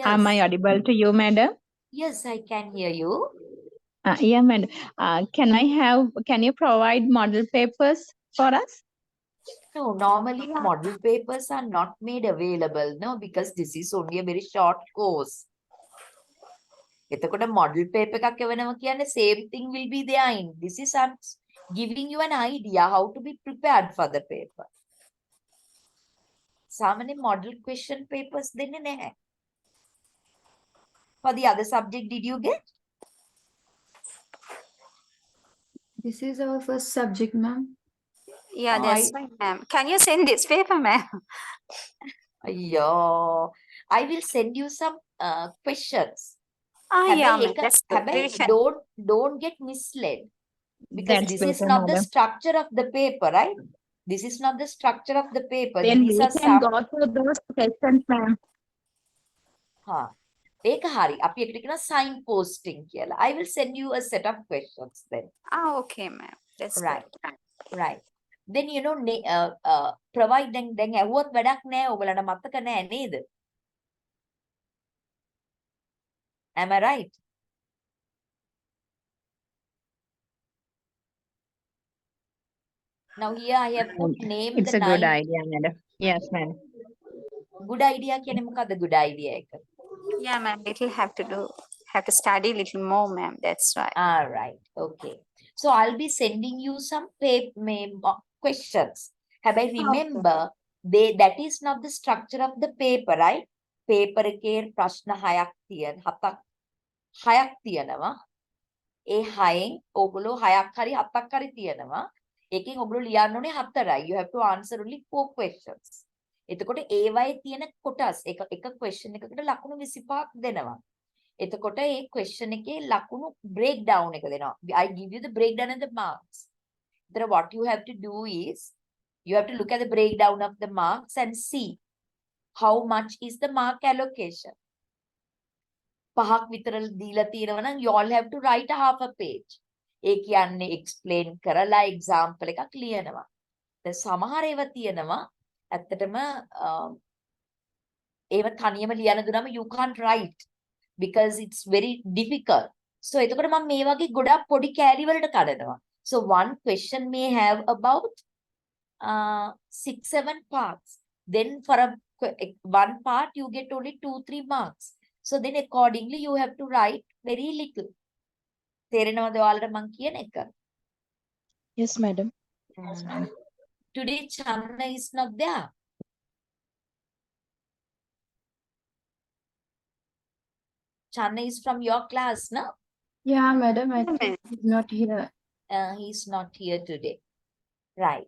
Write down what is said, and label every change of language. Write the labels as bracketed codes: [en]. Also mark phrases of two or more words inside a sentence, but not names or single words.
[en] Am I audible to you, madam? Yes, I can hear you. Yeah, madam. Can you provide model papers for us? No, normally model papers are not made available, no, because this is only a very short course. [si] එතකොට [en] model paper [si] එකක් එවනවා කියන්නේ [en] same thing will be there in. This is I'm giving you an idea how to be prepared for the paper. [si] සාමාන්‍ය [en] model question papers [si] දෙන්නේ නැහැ. [en] For the other subject, did you get? This is our first subject, ma'am. Yeah, that's fine, ma'am. Can you send this paper, ma'am? Yeah, I will send you some questions. Yeah, ma'am. [si] හැබැයි [en] That's good. හැබැයි don't get misled. Because That's this is better, not the madam. structure of the paper, right? This is not the structure of the paper. Then These we are can some. go through those questions, ma'am. [si] ඒක හරි. අපි එකට කියනවා [en] sign posting [si] කියලා. [en] I will send you a set of questions then. Okay, ma'am. That's Right. good. Right. Then you know provide [si] දැන් ඇහුවත් වැඩක් නෑ. ඔයගලන්ට මතක නෑ නේද? [en] Am I right? Now here I have put name It's the a good 9. idea, madam. Yes, ma'am. Good idea [si] කියන්නේ මොකද්ද [en] good idea [si] එක? [en] Yeah, ma'am. Little have to study little more, ma'am. That's right. All right. Okay. So I'll be sending you some questions. හැබැයි remember, that is not the structure of the paper, right? [si] Paper එකේ ප්‍රශ්න 6ක් තියෙනවා. ඒ 6න් ඕගොල්ලෝ 6ක් හරි 7ක් හරි තියෙනවා. ඒකෙන් ඔයගොල්ලෝ ලියන්න ඕනේ 4යි. [en] You have to answer only 4 questions. [si] එතකොට ඒවයේ තියෙන කොටස් එක question එකකට ලකුණු 25ක් දෙනවා. එතකොට ඒ question එකේ ලකුණු breakdown එක දෙනවා. [en] I give you the breakdown and the marks. Then what you have to do is you have to look at the breakdown of the marks and see how much is the mark allocation. [si] 5ක් විතර දීලා තියෙනවා නම් [en] you all have to write a half a page. [si] ඒ කියන්නේ explain කරලා example එකක් ලියනවා. දැන් සමහර ඒවා තියෙනවා ඇත්තටම ඒව තනියම ලියන්න දුන්නම [en] you can't write because it's very difficult. [si] So එතකොට මම මේ වගේ ගොඩක් පොඩි කෑලි වලට කඩනවා. [en] So one question may have about 6-7 parts. Then for one part you get only 2-3 marks. So then accordingly you have to write very little. [si] තේරෙනවද ඔයාලට මං කියන එක? [en] Yes, madam. Today Channa is not there. Channa is from your class, no? Yeah, madam, I Yeah, think he's not here. He's not here today. Right.